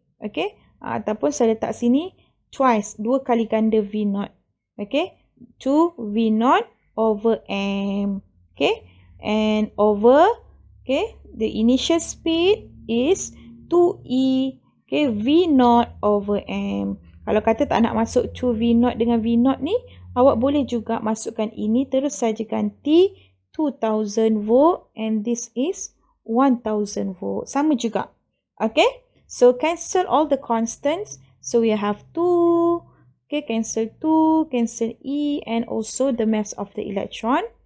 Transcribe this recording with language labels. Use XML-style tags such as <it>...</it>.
<ms>Okay, ataupun saya letak sini twice, 2 kali ganda V0.</ms> <en>Okay, 2 V0 over m. Okay, and over, okay, the initial speed is 2e, okay, V0 over m.</en> <ms>Kalau kata tak nak masuk 2 V0 dengan V0 ni, awak boleh juga masukkan ini, terus saja ganti 2000 volt</ms> <en>and this is 1000 volt.</en> <ms>Sama juga.</ms> <en>Okay, so cancel all the constants. So we have 2, okay, cancel 2, cancel e, and also the mass of the electron.</en>